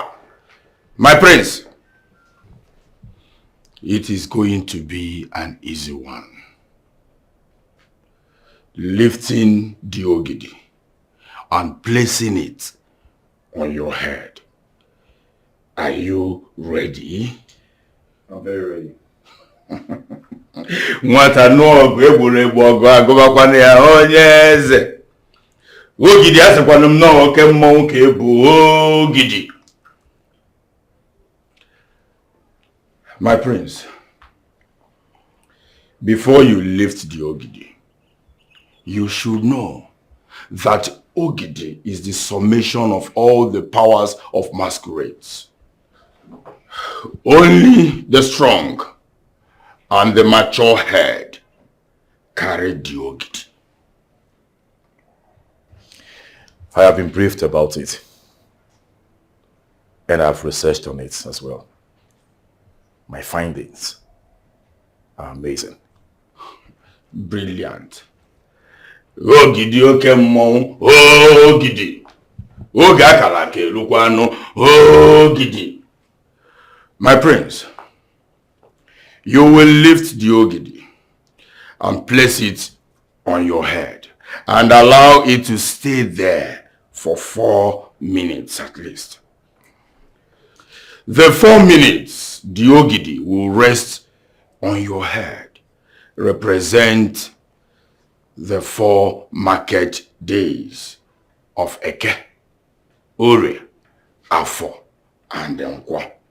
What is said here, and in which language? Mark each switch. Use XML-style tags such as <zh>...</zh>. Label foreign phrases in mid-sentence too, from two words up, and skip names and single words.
<en>My prince, it is going to be an easy one. Lifting the ogidi and placing it on your head. Are you ready? I'm very ready.</en> <ig>Nwata no egwuregwu ogo agobakwana ya onye eze. Ogidi asekwana m no oke mmọnwụ ka ebu ogidi.</ig> <en>My prince, before you lift the ogidi, you should know that ogidi is the summation of all the powers of masquerades. Only the strong and the mature head carry the ogidi. I have been briefed about it, and I've researched on it as well. My findings are amazing. Brilliant.</en> <ig>Ogidi oke mmọnwụ, ogidi. Oge akara aka erukwanu, ogidi.</ig> <en>My prince, you will lift the ogidi and place it on your head and allow it to stay there for 4 minutes at least. The 4 minutes the ogidi will rest on your head represent the 4 market days of Eke, Ore, Afo, and Nkwa.</en>